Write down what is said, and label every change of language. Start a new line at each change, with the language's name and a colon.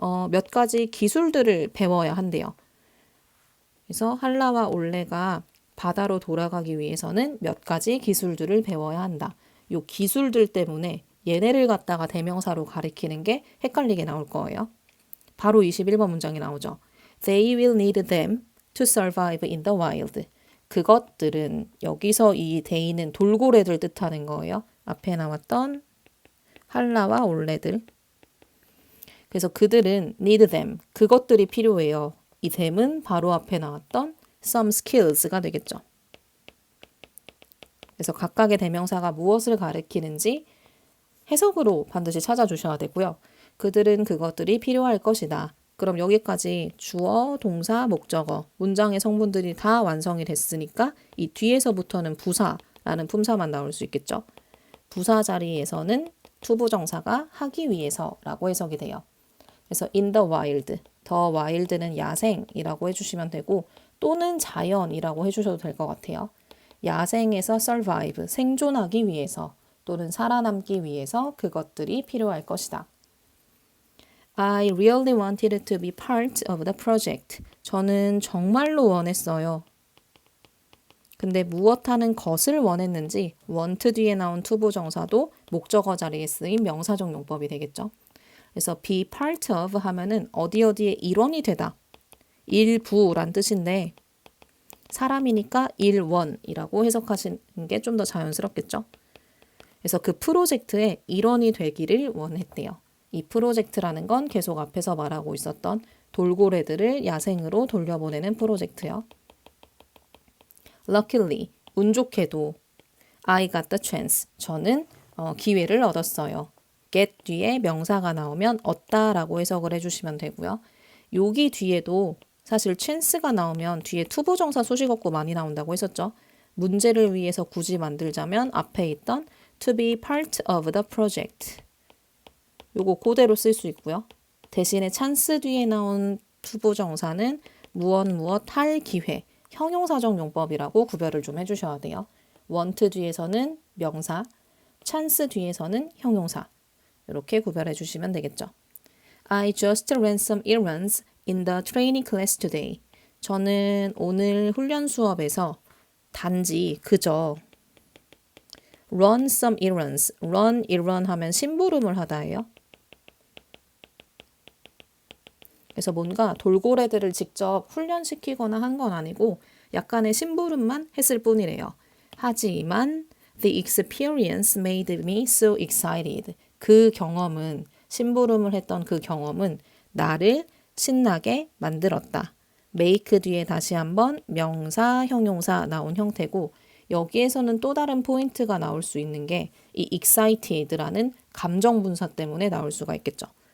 Korean: 몇 가지 기술들을 배워야 한대요. 그래서 한라와 올레가 바다로 돌아가기 위해서는 몇 가지 기술들을 배워야 한다. 요 기술들 때문에 얘네를 갖다가 대명사로 가리키는 게 헷갈리게 나올 거예요. 바로 21번 문장이 나오죠.
English: They will need them to survive in the wild.
Korean: 그것들은 여기서 이 they는 돌고래들 뜻하는 거예요. 앞에 나왔던 한라와 올레들. 그래서 그들은
English: need them.
Korean: 그것들이 필요해요. 이 them은 바로 앞에 나왔던 some skills가 되겠죠. 그래서 각각의 대명사가 무엇을 가리키는지 해석으로 반드시 찾아주셔야 되고요. 그들은 그것들이 필요할 것이다. 그럼 여기까지 주어, 동사, 목적어, 문장의 성분들이 다 완성이 됐으니까 이 뒤에서부터는 부사라는 품사만 나올 수 있겠죠. 부사 자리에서는 투부정사가 하기 위해서라고 해석이 돼요. 그래서 in the wild, the wild는 야생이라고 해주시면 되고 또는 자연이라고 해주셔도 될 것 같아요. 야생에서 survive, 생존하기 위해서 또는 살아남기 위해서 그것들이 필요할 것이다.
English: I really wanted to be part of the project.
Korean: 저는 정말로 원했어요. 근데 무엇하는 것을 원했는지 want 뒤에 나온 투부정사도 목적어 자리에 쓰인 명사적 용법이 되겠죠. 그래서 be part of 하면은 어디 어디에 일원이 되다. 일부란 뜻인데 사람이니까 일원이라고 해석하시는 게 좀 더 자연스럽겠죠. 그래서 그 프로젝트의 일원이 되기를 원했대요. 이 프로젝트라는 건 계속 앞에서 말하고 있었던 돌고래들을 야생으로 돌려보내는 프로젝트요.
English: Luckily,
Korean: 운 좋게도
English: I got the chance.
Korean: 저는 기회를 얻었어요. get 뒤에 명사가 나오면 얻다라고 해석을 해주시면 되고요. 여기 뒤에도 사실 chance가 나오면 뒤에 투부정사 수식어구 많이 나온다고 했었죠. 문제를 위해서 굳이 만들자면 앞에 있던 to be part of the project. 요거 그대로 쓸 수 있고요. 대신에 찬스 뒤에 나온 투부정사는 무엇 할 기회, 형용사적 용법이라고 구별을 좀 해주셔야 돼요. want 뒤에서는 명사, 찬스 뒤에서는 형용사. 이렇게 구별해 주시면 되겠죠.
English: I just ran some errands in the training class today.
Korean: 저는 오늘 훈련 수업에서 단지 그저
English: run some errands,
Korean: run errand 하면 심부름을 하다예요. 그래서 뭔가 돌고래들을 직접 훈련시키거나 한 건 아니고 약간의 심부름만 했을 뿐이래요. 하지만
English: the experience made me so excited.
Korean: 그 경험은, 심부름을 했던 그 경험은 나를 신나게 만들었다. make 뒤에 다시 한번 명사, 형용사 나온 형태고 여기에서는 또 다른 포인트가 나올 수 있는 게 이 excited라는 감정 분사 때문에 나올 수가 있겠죠.